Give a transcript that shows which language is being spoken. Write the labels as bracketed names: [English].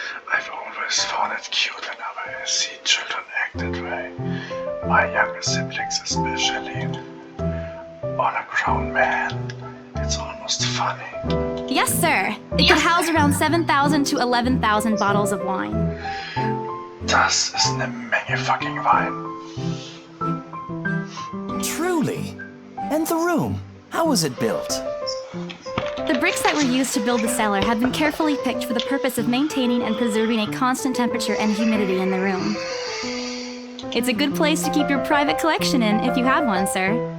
[English] I've always found it cute whenever I see children act that way. My younger siblings especially. On a grown man, it's almost funny. Yes, sir. It could house around 7,000 to 11,000 bottles of wine. [German] Das ist eine Menge fucking Wein. [English] Truly. And the room, how was it built? The bricks that were used to build the cellar have been carefully picked for the purpose of maintaining and preserving a constant temperature and humidity in the room. It's a good place to keep your private collection in if you have one, sir.